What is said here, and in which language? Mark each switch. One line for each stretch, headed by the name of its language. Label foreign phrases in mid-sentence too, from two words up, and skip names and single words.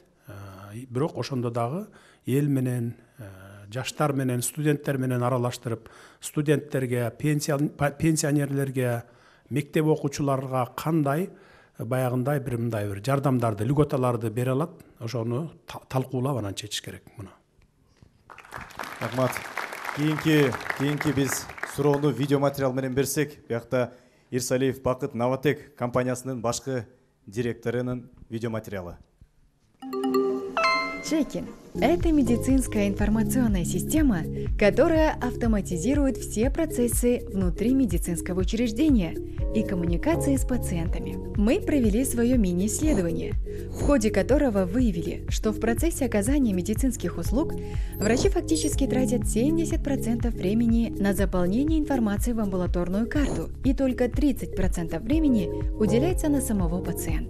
Kyrgyz: Бирок ошондо дагы эл менен, жаштар менен, студенттер менен аралаштырып, студенттерге, пенсионерлерге, мектеп окуучуларга кандай баягындай бир мындай бир жардамдарды, льготаларды бере алат, ошону талкуулап анан чечиш керек муну. Рахмат. Кийинки биз суроону видео материал менен берсек, биякта Ирсалиев Бакыт Новотек компаниясынын башкы директорунун видео материалы.
Russian: Жекин, Это медицинская информационная система, которая автоматизирует все процессы внутри медицинского учреждения и коммуникации с пациентами. Мы провели свое мини-исследование, в ходе которого выявили, что в процессе оказания медицинских услуг врачи фактически тратят 70% времени на заполнение информации в амбулаторную карту, и только 30% времени уделяется на самого пациента.